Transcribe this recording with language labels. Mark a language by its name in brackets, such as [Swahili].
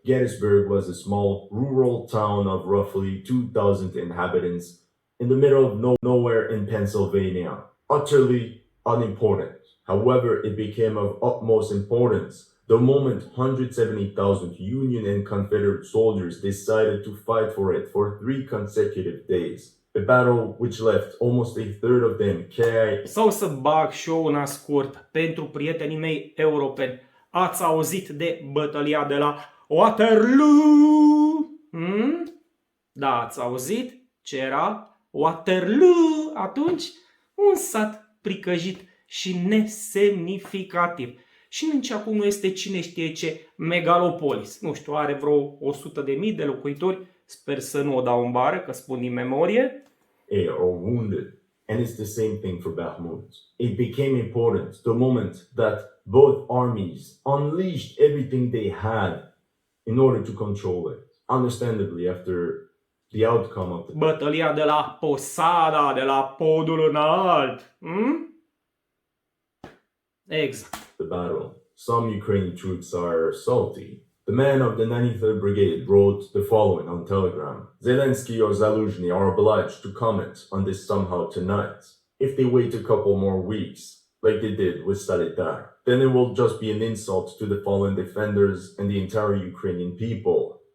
[English] Gettysburg was a small rural town of roughly 2,000 inhabitants in the middle of nowhere in Pennsylvania, utterly unimportant. However, it became of utmost importance the moment 170,000 Union and Confederate soldiers decided to fight for it for 3 consecutive days. A battle which left almost a third of them KIA. [Romanian] Sau să bag și eu una scurt pentru prietenii mei europeni. Ați auzit de bătălia de la Waterloo? Da, ați auzit ce era Waterloo atunci? Un sat pricăjit și nesemnificativ. Și nici acum nu este cine știe ce megalopolis. Nu știu, are vreo 100.000 de locuitori. Sper să nu o dau în bară, că spun din memorie. [English] Or wounded. And it's the same thing for Bakmut. It became important the moment that both armies unleashed everything they had in order to control it. Understandably, after the outcome of the [Romanian] Bătălia de la Posada, de la Podul Înalt. Exact. [English] the battle, some Ukrainian troops are salty. The men of the 93rd Brigade wrote the following on Telegram. Zelensky or Zaluzhny are obliged to comment on this somehow tonight. If they wait a couple more weeks, like they did with Solidar, then it will just be an insult to the fallen defenders and the entire Ukrainian people.